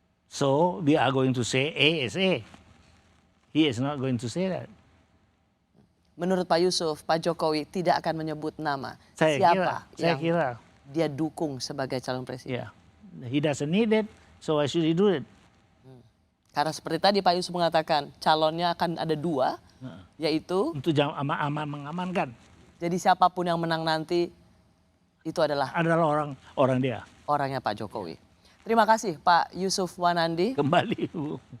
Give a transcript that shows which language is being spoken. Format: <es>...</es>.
<en>So we are going to say A is A. He is not going to say that.</en> <id>Menurut Pak Yusuf, Pak Jokowi tidak akan menyebut nama Saya yang kira dia dukung sebagai calon presiden.</id> <en>He doesn't need it, so why should he do it?</en> <id>Karena seperti tadi Pak Yusuf mengatakan calonnya akan ada dua, yaitu untuk mengamankan. Jadi siapapun yang menang nanti itu adalah orang dia. Orangnya Pak Jokowi. Terima kasih Pak Yusuf Wanandi. Kembali Bu.</id>